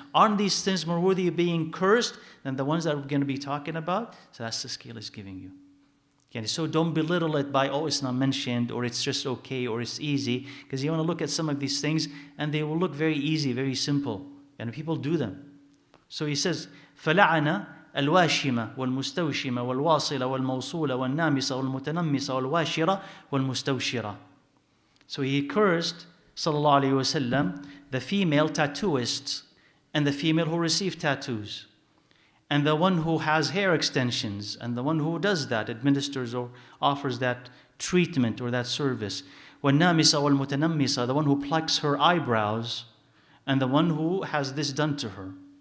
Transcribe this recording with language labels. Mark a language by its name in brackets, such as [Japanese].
[English] Aren't these sins more worthy of being cursed than the ones that we're going to be talking about? So that's the scale he's giving you. Okay, so don't belittle it by, oh, it's not mentioned, or it's just okay, or it's easy. Because you want to look at some of these things, and they will look very easy, very simple. And people do them. So he says, [Arabic] فَلَعَنَ الواشمة والمستوشمة والواصلة والموصولة والنامصة والمتنمصة والواشرة والمستوشرة. [English] So he cursed, sallallahu alayhi wasallam, the female tattooists and the female who receive tattoos, and the one who has hair extensions, and the one who does that, administers or offers that treatment or that service. [Arabic] والنامصة والمتنمصة, [English] the one who plucks her eyebrows, and the one who has this done to her.